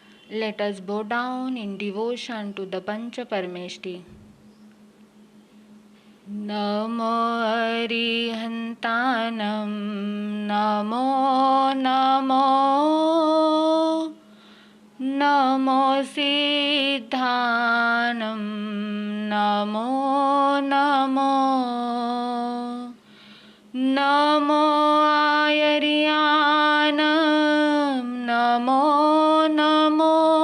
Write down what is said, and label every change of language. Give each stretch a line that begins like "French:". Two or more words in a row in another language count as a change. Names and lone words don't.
English: Let us bow down in devotion to the Pancha Parmeshti.
Prakrit languages: नमो अरिहंताणं, नमो नमो, नमो सिद्धाणं, नमो नमो, नमो आयरियाणं, नमो नमो,